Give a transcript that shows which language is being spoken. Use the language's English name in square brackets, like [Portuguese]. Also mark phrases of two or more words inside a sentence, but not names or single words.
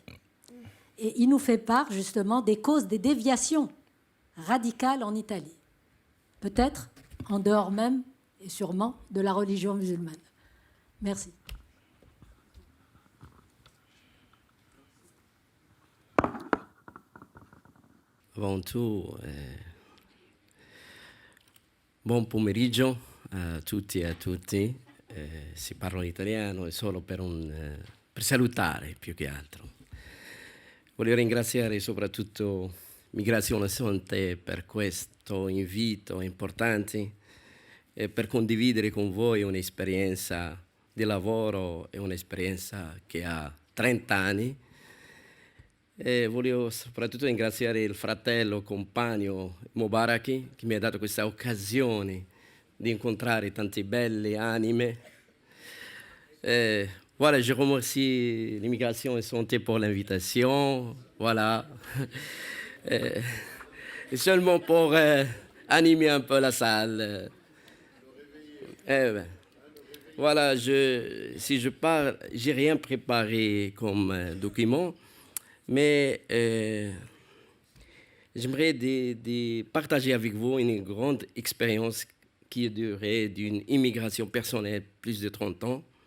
[French] Et il nous fait part justement des causes des déviations radicales en Italie. Peut-être en dehors même et sûrement de la religion musulmane. Merci. Avant tout, [Italian] buon pomeriggio a tutti e a tutti. Si parla in italiano, è solo per salutare più che altro. Voglio ringraziare soprattutto Migrazione Sonte per questo invito importante e per condividere con voi un'esperienza di lavoro e un'esperienza che ha 30 anni. E voglio soprattutto ringraziare il fratello, compagno Mobaraki, che mi ha dato questa occasione di incontrare tante belle anime. [French] Voilà, je remercie l'Immigration et Santé pour l'invitation. Voilà. Et seulement pour animer un peu la salle. Voilà, si je parle, j'ai rien préparé comme document, mais j'aimerais partager avec vous une grande expérience qui a duré d'une immigration personnelle plus de 30 ans.